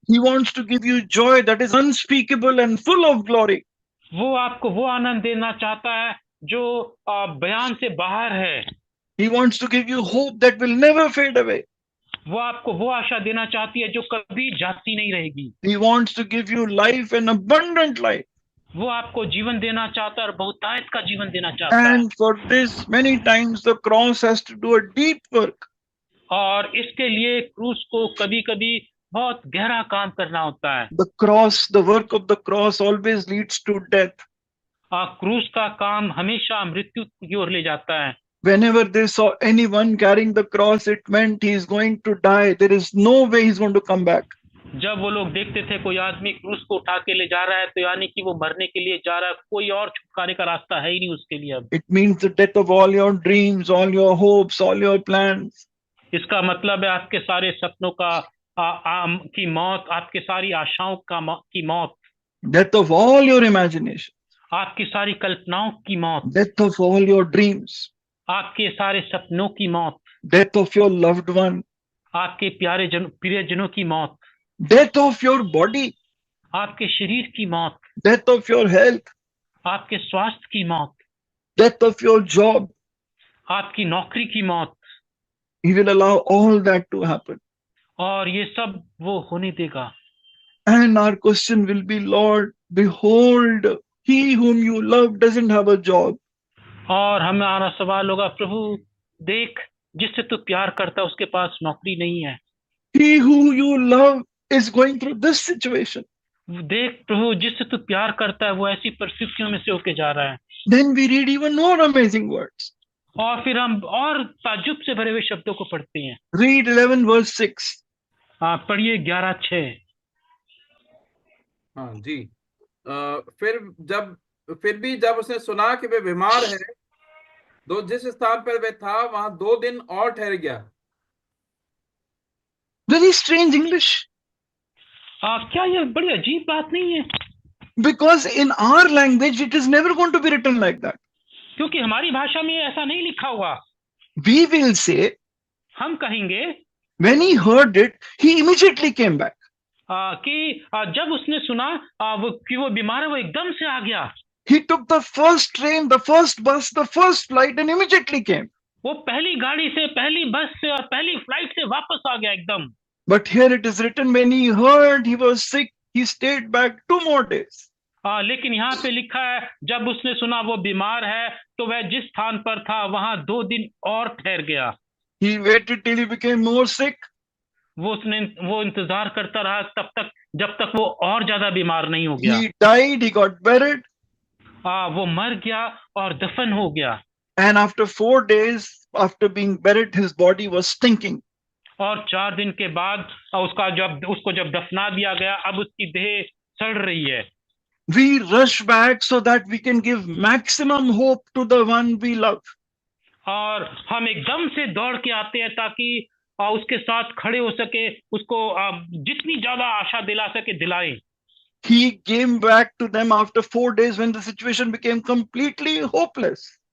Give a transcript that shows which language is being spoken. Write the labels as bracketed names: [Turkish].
[English] He wants to give you joy that is unspeakable and full of glory. [Hindi] वो आपको वो आनंद देना चाहता है जो बयान से बाहर है। [English] He wants to give you hope that will never fade away. [Hindi] वो आपको वो आशा देना चाहती है जो कभी जाती नहीं रहेगी। [English] He wants to give you life and abundant life. [Hindi] वो आपको जीवन देना चाहता है और बहुतायत का जीवन देना चाहता है। [English] And for this, many times the cross has to do a deep work. [Hindi] और इसके लिए क्रूस को कभी-कभी बहुत गहरा काम करना होता है। [English] The cross, the work of the cross always leads to death. [Hindi] क्रूस का काम हमेशा मृत्यु की ओर ले जाता है। [English] Whenever they saw anyone carrying the cross, it meant he is going to die. There is no way he's going to come back. [Hindi] जब वो लोग देखते थे कोई आदमी क्रूस को उठा के ले जा रहा है तो यानी कि वो मरने के लिए जा रहा है, कोई और छुटकारे का रास्ता है ही नहीं उसके लिए अब। [English] It means the death of all your dreams, all your hopes, all your plans. [Hindi] इसका मतलब है आपके सारे सपनों की मौत, आपके सारी आशाओं की मौत। [English] Death of all your imagination. [Hindi] आपकी सारी कल्पनाओं की मौत। [English] Death of all your dreams. [Hindi] आपके सारे सपनों की मौत। [English] Death of your loved one. [Hindi] आपके प्रियजनों की मौत। [English] Death of your body. [Hindi] आपके शरीर की मौत, [English] death of your health, [Hindi] आपके स्वास्थ्य की मौत, [English] death of your job. [Hindi] आपकी नौकरी की मौत, [English] He will allow all that to happen. [Hindi] और ये सब वो होने देगा। [English] And our question will be, Lord, behold, he whom you love doesn't have a job. [Hindi] और हमारा सवाल होगा, प्रभु देख, जिससे तू प्यार करता है उसके पास नौकरी नहीं है। [English] He who you love is going through this situation. [Hindi] देख प्रभु, जिससे तू प्यार करता है वो ऐसी परिस्थितियों में से होके जा रहा है। [English] Then we read even more amazing words. [Hindi] और फिर हम और ताज्जुब से भरे हुए शब्दों को पढ़ते हैं। [English] Read 11 verse 6. [Hindi] पढ़िए 11:6। हाँ जी। फिर भी जब उसने सुना कि वे बीमार है, तो जिस स्थान पर वे था वहां 2 दिन और ठहर गया। [English] Very strange English. [Hindi] क्या ये बड़ी अजीब बात नहीं है? [English] Because in our language, it is never going to be written like that. [Hindi] क्योंकि हमारी भाषा में ऐसा नहीं लिखा हुआ। [English] We will say, [Hindi] हम कहेंगे [English] when he heard it, he immediately came back. [Hindi] कि जब उसने सुना कि वो बीमार है, वो एकदम से आ गया। [English] He took the first train, the first bus, the first flight, and immediately came. [Hindi] वो पहली गाड़ी से, पहली बस से और पहली फ्लाइट से वापस आ गया एकदम। [English] But here it is written, when he heard he was sick, he stayed back 2 more days. [Hindi] लेकिन यहाँ पे लिखा है, जब उसने सुना वो बीमार है, तो वह जिस स्थान पर था वहां 2 दिन और ठहर गया। [English] He waited till he became more sick. [Hindi] वो इंतजार करता रहा तब तक, जब तक वो और ज्यादा बीमार नहीं हो गया। [English] He died, he got buried. [Hindi] वो मर गया और दफन हो गया। [English] And after 4 days, after being buried, his body was stinking. [Hindi] और 4 दिन के बाद उसको जब दफना दिया गया, अब उसकी देह सड़ रही है। [English] We rush back so that we can give maximum hope to the one we love. [Hindi] और हम एकदम से दौड़ के आते हैं ताकि उसके साथ खड़े हो सके, उसको जितनी ज्यादा आशा दिला सके दिलाएं। [English] He came back to them after 4 days when the situation became completely hopeless.